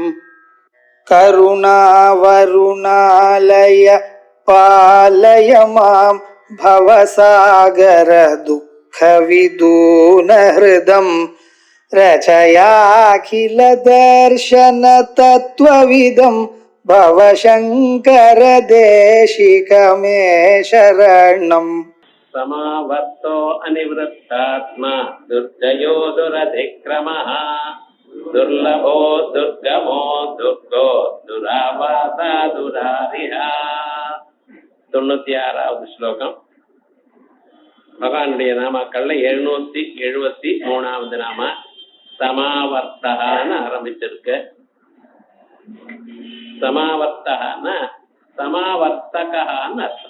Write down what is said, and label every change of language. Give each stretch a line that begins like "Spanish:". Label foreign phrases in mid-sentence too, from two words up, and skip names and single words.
Sanskrit: करुणावरुणालय पालय मां भवसागर दुःखविदून हृदं रचयाखिल दर्शन तत्त्वविदं भवशंकर देशिकमे शरणम् समावर्तो अनिवृत्तात्मा दुर्जयो दुरधिक्रमः दुर्लभो दुर्गमो दुर्गो दुरावासा दुरारिहा.
Tamil: 96வது ஸ்லோகம். பகவானுடைய நாமாக்கள்ல 773வது நாம சமாவர்த்தகான்னு ஆரம்பிச்சிருக்கு. சமாவர்த்தகான்னா சமாவர்த்தகான்னு அர்த்தம்.